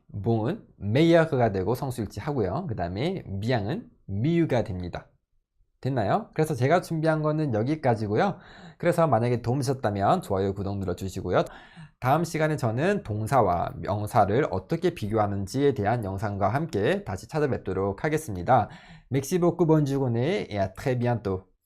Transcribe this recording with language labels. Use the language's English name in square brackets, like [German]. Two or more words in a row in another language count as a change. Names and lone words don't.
[Korean] 몽은 메이어가 되고 성수일치 하고요. 그 다음에 미양은 미유가 됩니다. 됐나요? 그래서 제가 준비한 거는 여기까지고요. 그래서 만약에 도움 되셨다면 좋아요, 구독 눌러주시고요. 다음 시간에 저는 동사와 명사를 어떻게 비교하는지에 대한 영상과 함께 다시 찾아뵙도록 하겠습니다. [French] Merci beaucoup, bonne journée et à très bientôt.